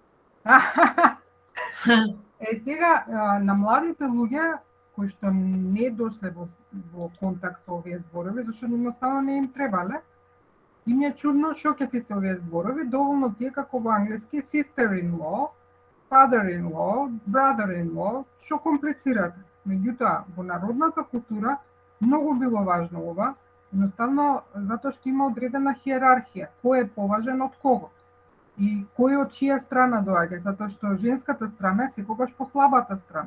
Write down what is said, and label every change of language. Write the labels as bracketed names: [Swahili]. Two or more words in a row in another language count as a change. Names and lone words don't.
[Macedonian] Сега, на младите луѓе, кои што не дошле во контакт со овие зборови, зашто едноставно не им требале, им е чудно што ќе ти се овие зборови, доволно тие како во англиски [English] sister-in-law, father-in-law, brother-in-law, [Macedonian] што комплицирате. Меѓутоа, во народната култура многу било важно ова, едноставно затоа што има одредена хиерархија, кој е поважен од кого и кој од чија страна доаѓа, затоа што женската страна е секогаш послабата страна.